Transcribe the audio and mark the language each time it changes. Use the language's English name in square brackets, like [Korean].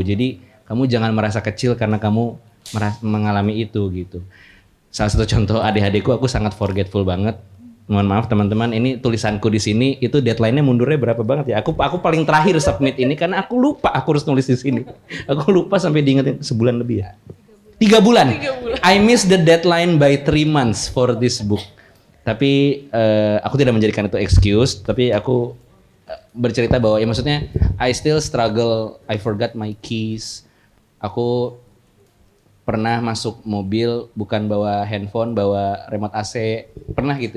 [Indonesian] Jadi kamu jangan merasa kecil karena kamu mengalami itu gitu. Salah satu contoh ADHD-ku, aku sangat forgetful banget. Mohon maaf teman-teman, ini tulisanku di sini itu deadline-nya mundurnya berapa banget ya? Aku paling terakhir submit ini karena aku lupa aku harus nulis di sini. Aku lupa sampai diingetin sebulan lebih ya. 3 bulan. [English] I miss the deadline by 3 months for this book. [Indonesian] Tapi aku tidak menjadikan itu excuse, tapi aku bercerita bahwa ya maksudnya [English] I still struggle, I forgot my keys. [Indonesian] Aku pernah masuk mobil bukan bawa handphone, bawa remote AC, pernah gitu.